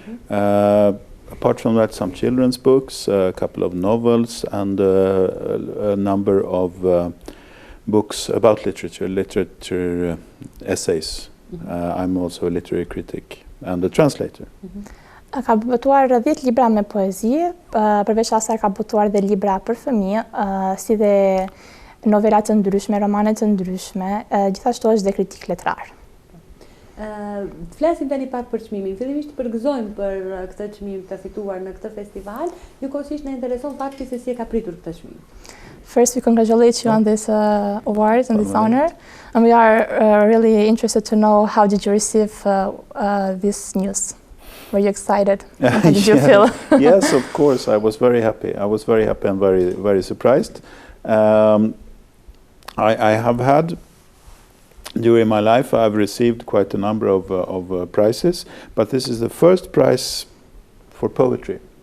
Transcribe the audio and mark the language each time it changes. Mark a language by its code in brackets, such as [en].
[en] Apart from that, some children's books, a couple of novels, and a number of books about literature essays. I'm also a literary critic and a translator. [sq] Ka botuar 10 libra me poezi, përveç asaj ka botuar dhe libra për fëmijë, si dhe novela të ndryshme, romane të ndryshme, gjithashtu është dhe kritik letrar. Flasim tani pak për çmimin. Fillimisht përgëzojmë për këtë çmim të fituar në këtë festival, njëkohësisht na intereson fakti se si e ka pritur këtë çmim. [en] First, we congratulate you on this award and this honor, and we are really interested to know how did you receive this news. Were you excited? How did you feel? Yes, of course. I was very happy. I was very happy and very surprised. I have had, during my life, I've received quite a number of prizes, but this is the first prize for poetry.